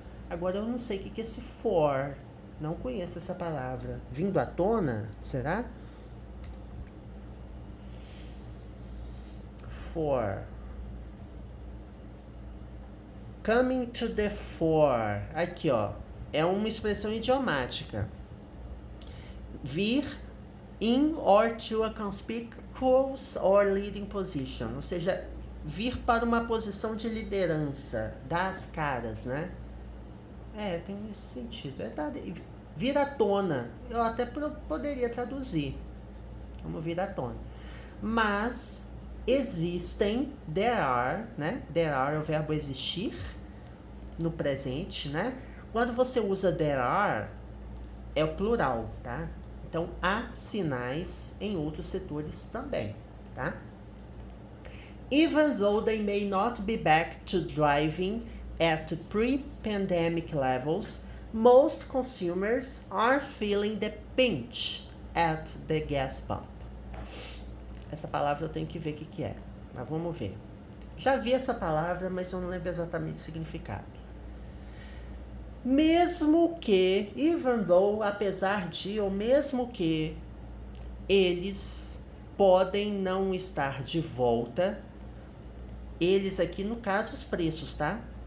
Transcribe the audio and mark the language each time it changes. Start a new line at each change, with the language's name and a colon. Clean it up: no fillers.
Portuguese: Agora eu não sei o que é esse for. Não conheço essa palavra. Vindo à tona? Será?
English: For. Coming to the fore.
Portuguese: Aqui, ó. É uma expressão idiomática.
English: Vir in or to a conspicuous or leading position.
Portuguese: Ou seja, vir para uma posição de liderança. Dar as caras, né? Tem esse sentido. Vir à tona. Eu até poderia traduzir como vir à tona. Mas existem,
English: there are,
Portuguese: né?
English: There are
Portuguese: é o verbo existir no presente, né? Quando você usa
English: there are,
Portuguese: é o plural, tá? Então, há sinais em outros setores também, tá?
English: Even though they may not be back to driving at pre-pandemic levels, most consumers are feeling the pinch at the gas pump.
Portuguese: Essa palavra eu tenho que ver o que é, mas vamos ver. Já vi essa palavra, mas eu não lembro exatamente o significado. Mesmo que,
English: even though,
Portuguese: apesar de, ou mesmo que, eles podem não estar de volta, eles aqui, no caso, os preços, tá?